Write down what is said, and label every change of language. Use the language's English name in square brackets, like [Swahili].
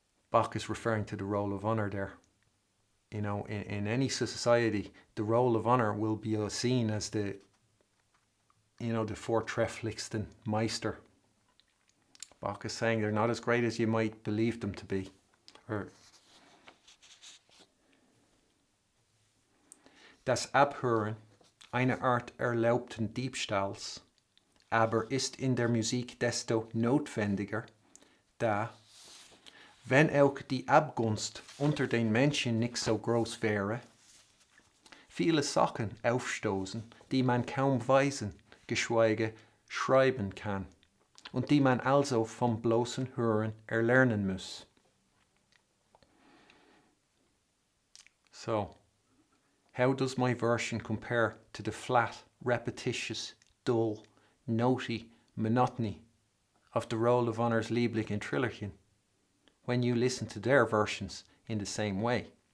[English] Bach is referring to the role of honor there. You know, in any society, the role of honor will be seen as the [German] vortrefflichsten Meister. [English] Bach is saying they're not as great as you might believe them to be. [German] Das Abhören einer Art erlaubten Diebstahls, aber ist in der Musik desto notwendiger, da, wenn auch die Abgunst unter den Menschen nicht so groß wäre, viele Sachen aufstoßen, die man kaum weisen, geschweige schreiben kann, und die man also vom bloßen Hören erlernen muss. [English] So, how does my version compare to the flat, repetitious, dull, notey monotony of the Roll of Honor's Lieblich and Trillerchen, when you listen to their versions in the same way?